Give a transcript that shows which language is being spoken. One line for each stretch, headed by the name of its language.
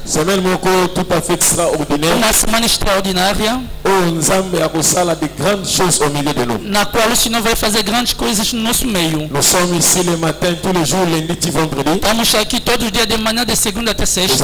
French: Semaine
Lingala: moko
French: tout à fait extraordinaire.
Portuguese: Uma semana extraordinária.
French: Oh,
Lingala: Nzambe akosala
French: de grandes choses au milieu de nous.
Portuguese: Na qual o Senhor vai fazer grandes coisas no nosso meio.
French: Nous sommes ici le matin, tous les jours, lundi et vendredi.
Portuguese: Estamos aqui todos os dias de manhã, de segunda até sexta.